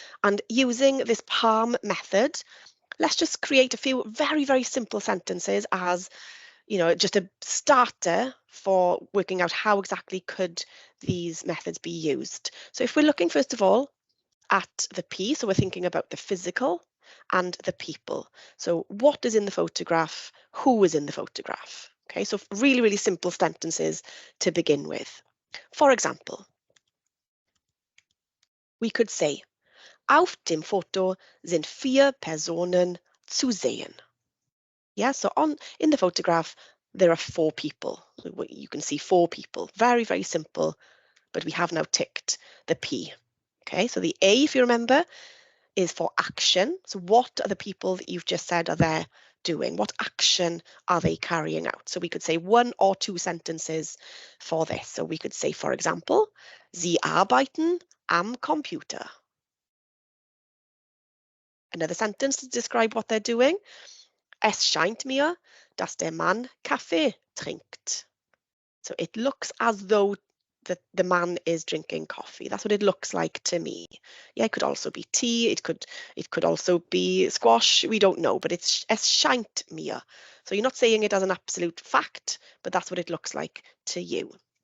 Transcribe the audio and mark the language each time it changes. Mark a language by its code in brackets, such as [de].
[en] And using this palm method, let's just create a few very, very simple sentences as, just a starter for working out how exactly could these methods be used. So if we're looking, first of all, at the P, so we're thinking about the physical and the people. So what is in the photograph? Who is in the photograph? Okay, so really, really simple sentences to begin with. For example, we could say, [de] auf dem Foto sind 4 Personen zu sehen. [en] Yeah, so in the photograph, there are 4 people. So you can see 4 people. Very, very simple, but we have now ticked the P. Okay, so the A, if you remember, is for action. So what are the people that you've just said are there doing? What action are they carrying out? So we could say 1 or 2 sentences for this. So we could say, for example, [de] Sie arbeiten am Computer. [en] Another sentence to describe what they're doing. [de] Es scheint mir, dass der Mann Kaffee trinkt. [en] So it looks as though the man is drinking coffee. That's what it looks like to me. Yeah, it could also be tea. It could also be squash. We don't know, but it's [de] es scheint mir. [en] So you're not saying it as an absolute fact, but that's what it looks like to you.